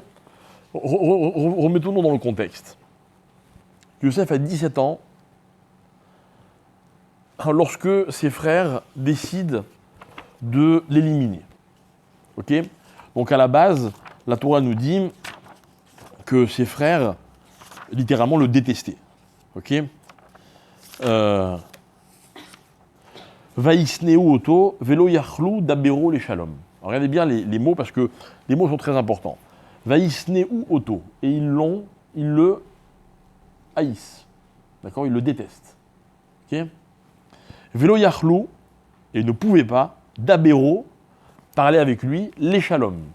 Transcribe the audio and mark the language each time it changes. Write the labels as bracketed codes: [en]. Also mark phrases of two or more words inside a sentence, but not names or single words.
[fr] Remettons-nous dans le contexte. Yosef a 17 ans lorsque ses frères décident de l'éliminer. Ok? Donc à la base, la Torah nous dit que ses frères, littéralement, le détestaient. [he] Ok? וישנאו אותו ולא יכלו דברו לשלום. [fr] Regardez bien les mots parce que les mots sont très importants. [he] וישנאו אותו, [fr] et ils le haïssent. D'accord? Ils le détestent. Ok? [he] ולא יכלו, [fr] et ils ne pouvaient pas, dabero, parler avec lui, [he] לשלום.